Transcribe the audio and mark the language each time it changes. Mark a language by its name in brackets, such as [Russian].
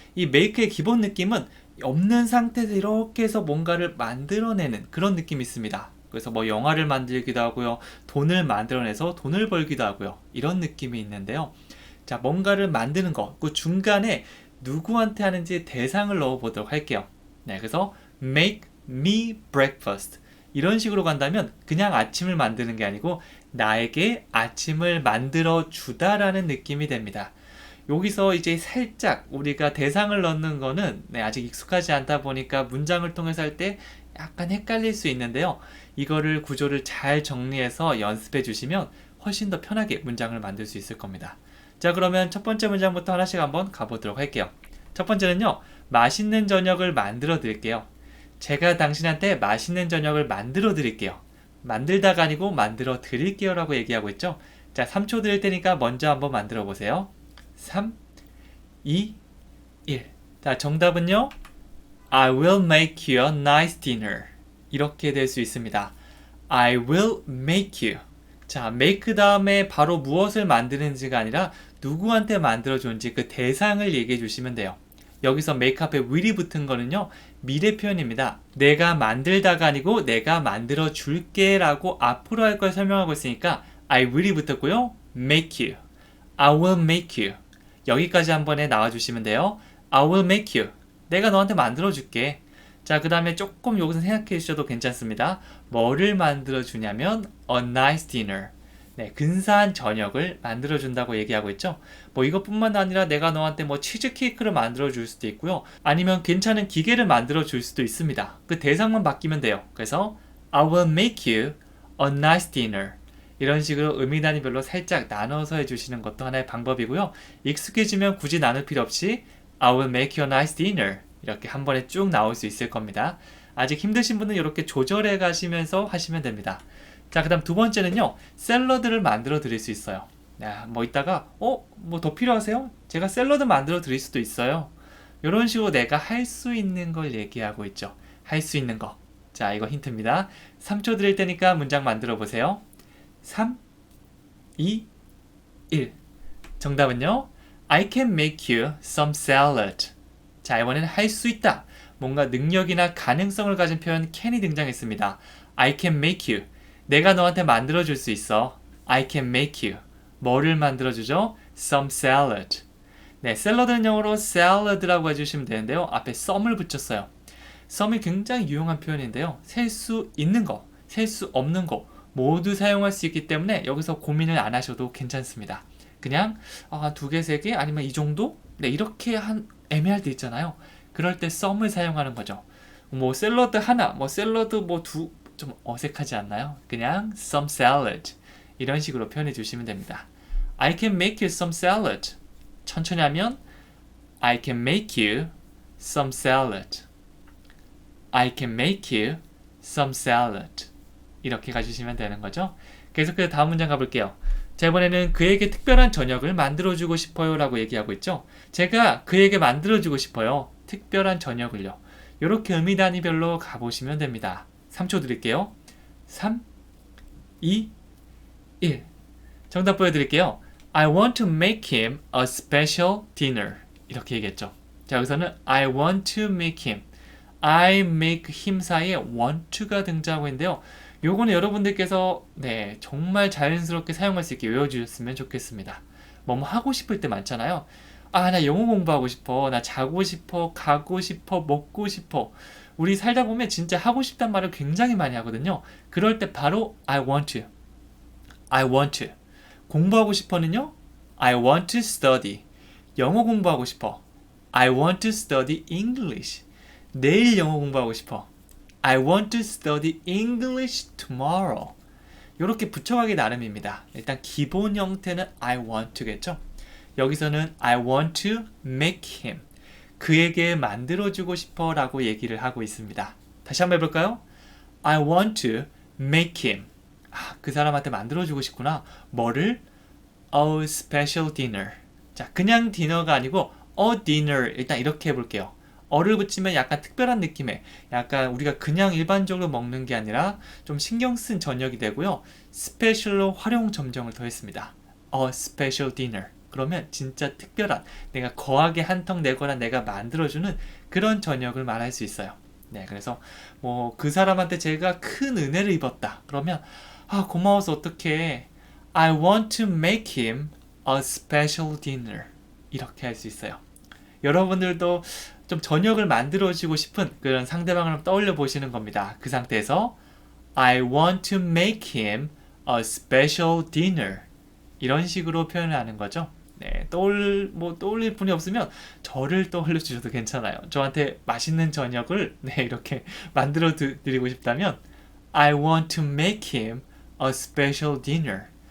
[Korean] 이 make의 기본 느낌은 없는 상태에서 이렇게 해서 뭔가를 만들어내는 그런 느낌이 있습니다. 그래서 뭐 영화를 만들기도 하고요. 돈을 만들어내서 돈을 벌기도 하고요. 이런 느낌이 있는데요. 자, 뭔가를 만드는 거, 그 중간에 누구한테 하는지 대상을 넣어보도록 할게요. 네, 그래서 [English] make me breakfast. [Korean] 이런 식으로 간다면 그냥 아침을 만드는 게 아니고 나에게 아침을 만들어 주다라는 느낌이 됩니다. 여기서 이제 살짝 우리가 대상을 넣는 거는 아직 익숙하지 않다 보니까 문장을 통해서 할 때 약간 헷갈릴 수 있는데요. 이거를 구조를 잘 정리해서 연습해 주시면 훨씬 더 편하게 문장을 만들 수 있을 겁니다. 자, 그러면 첫 번째 문장부터 하나씩 한번 가보도록 할게요. 첫 번째는요. 맛있는 저녁을 만들어 드릴게요. 제가 당신한테 맛있는 저녁을 만들어 드릴게요. 만들다가 아니고 만들어 드릴게요 라고 얘기하고 있죠. 자, 3초 드릴 테니까 먼저 한번 만들어 보세요. 3, 2, 1. 자, 정답은요. [English] I will make you a nice dinner. [Korean] 이렇게 될 수 있습니다. [English] I will make you. [Korean] 자, make 다음에 바로 무엇을 만드는지가 아니라 누구한테 만들어주는지 그 대상을 얘기해 주시면 돼요. 여기서 make 앞에 will이 붙은 거는요. 미래 표현입니다. 내가 만들다가 아니고 내가 만들어 줄게 라고 앞으로 할 걸 설명하고 있으니까 [English] I will [Korean] 이 붙었고요. [English] make you. I will make you. [Korean] 여기까지 한 번에 나와주시면 돼요. [English] I will make you. [Korean] 내가 너한테 만들어 줄게. 자, 그 다음에 조금 여기서 생각해 주셔도 괜찮습니다. 뭐를 만들어 주냐면 [English] a nice dinner. [Korean] 네, 근사한 저녁을 만들어 준다고 얘기하고 있죠. 뭐 이것뿐만 아니라 내가 너한테 뭐 치즈케이크를 만들어 줄 수도 있고요. 아니면 괜찮은 기계를 만들어 줄 수도 있습니다. 그 대상만 바뀌면 돼요. 그래서 [English] I will make you a nice dinner. [Korean] 이런 식으로 의미 단위별로 살짝 나눠서 해주시는 것도 하나의 방법이고요. 익숙해지면 굳이 나눌 필요 없이 [English] I will make you a nice dinner. [Korean] 이렇게 한 번에 쭉 나올 수 있을 겁니다. 아직 힘드신 분은 이렇게 조절해 가시면서 하시면 됩니다. 자, 그 다음 두 번째는요. 샐러드를 만들어 드릴 수 있어요. 뭐 이따가 뭐 더 필요하세요? 제가 샐러드 만들어 드릴 수도 있어요. 이런 식으로 내가 할 수 있는 걸 얘기하고 있죠. 할 수 있는 거. 자, 이거 힌트입니다. 3초 드릴 테니까 문장 만들어 보세요. 3, 2, 1. 정답은요. [English] I can make you some salad. [Korean] 자, 이번에는 할 수 있다. 뭔가 능력이나 가능성을 가진 표현 can이 등장했습니다. [English] I can make you. [Korean] 내가 너한테 만들어줄 수 있어. [English] I can make you. [Korean] 뭐를 만들어주죠? [English] Some salad. [Korean] 네, 샐러드는 영어로 salad라고 해주시면 되는데요. 앞에 some을 붙였어요. some이 굉장히 유용한 표현인데요. 셀 수 있는 거, 셀 수 없는 거 모두 사용할 수 있기 때문에 여기서 고민을 안 하셔도 괜찮습니다. 그냥 두 개, 세 개 아니면 이 정도? 네, 이렇게 한 애매할 때 있잖아요. 그럴 때 some을 사용하는 거죠. 뭐 샐러드 하나, 뭐 샐러드 뭐 좀 어색하지 않나요? 그냥 [English] some salad [Korean] 이런 식으로 표현해 주시면 됩니다. [English] I can make you some salad. [Korean] 천천히 하면 [English] I can make you some salad. I can make you some salad. [Korean] 이렇게 가주시면 되는 거죠. 계속해서 다음 문장 가볼게요. 자, 이번에는 그에게 특별한 저녁을 만들어주고 싶어요 라고 얘기하고 있죠. 제가 그에게 만들어주고 싶어요. 특별한 저녁을요. 이렇게 의미 단위별로 가보시면 됩니다. 3초 드릴게요. 3, 2, 1. 정답 보여드릴게요. [English] I want to make him a special dinner. [Korean] 이렇게 얘기했죠. 자, 여기서는 [English] I want to make him. I make him [Korean] 사이에 [English] want to [Korean] 가 등장하고 있는데요. 요거는 여러분들께서 정말 자연스럽게 사용할 수 있게 외워주셨으면 좋겠습니다. 뭐뭐 하고 싶을 때 많잖아요. 나 영어 공부하고 싶어. 나 자고 싶어. 가고 싶어. 먹고 싶어. 우리 살다 보면 진짜 하고 싶단 말을 굉장히 많이 하거든요. 그럴 때 바로 [English] I want to. I want to. [Korean] 공부하고 싶어는요. [English] I want to study. 영어 공부하고 싶어. I want to study English. [Korean] 내일 영어 공부하고 싶어. [English] I want to study English tomorrow. [Korean] 이렇게 붙여가기 나름입니다. 일단 기본 형태는 [English] I want to [Korean] 겠죠. 여기서는 [English] I want to make him. [Korean] 그에게 만들어주고 싶어 라고 얘기를 하고 있습니다. 다시 한번 해볼까요? [English] I want to make him. [Korean] 그 사람한테 만들어주고 싶구나. 뭐를? [English] A special dinner. [Korean] 자, 그냥 디너가 아니고 a dinner. 일단 이렇게 해볼게요. 어를 붙이면 약간 특별한 느낌의, 약간 우리가 그냥 일반적으로 먹는 게 아니라 좀 신경 쓴 저녁이 되고요. 스페셜로 활용 점정을 더했습니다. [English] A special dinner. [Korean] 그러면 진짜 특별한, 내가 거하게 한턱 내거나 내가 만들어주는 그런 저녁을 말할 수 있어요. 네, 그래서 뭐 그 사람한테 제가 큰 은혜를 입었다. 그러면 고마워서 어떡해. [English] I want to make him a special dinner. [Korean] 이렇게 할 수 있어요. 여러분들도 좀 저녁을 만들어주고 싶은 그런 상대방을 떠올려 보시는 겁니다. 그 상태에서 [English] I want to make him a special dinner. [Korean] 이런 식으로 표현을 하는 거죠. 네, 떠올릴 분이 없으면 저를 떠올려 주셔도 괜찮아요. 저한테 맛있는 저녁을 이렇게 만들어 드리고 싶다면 [English] I want to make him a special dinner.